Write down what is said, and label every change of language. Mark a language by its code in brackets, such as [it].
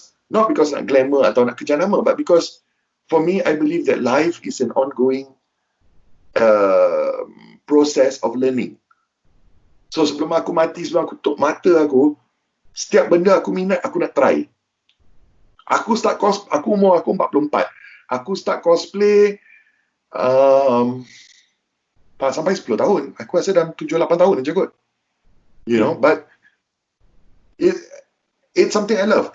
[en] Not because [ms] nak glamour atau nak kejar nama, [en] but because for me, I believe that life is an ongoing process of learning. [ms] So sebelum aku mati, sebelum aku tutup mata aku, setiap benda aku minat, aku nak try. Aku umur aku 44. Aku start cosplay sampai 10 tahun. Aku rasa dalam 7-8 tahun je kot. [en] You know, but it's something I love.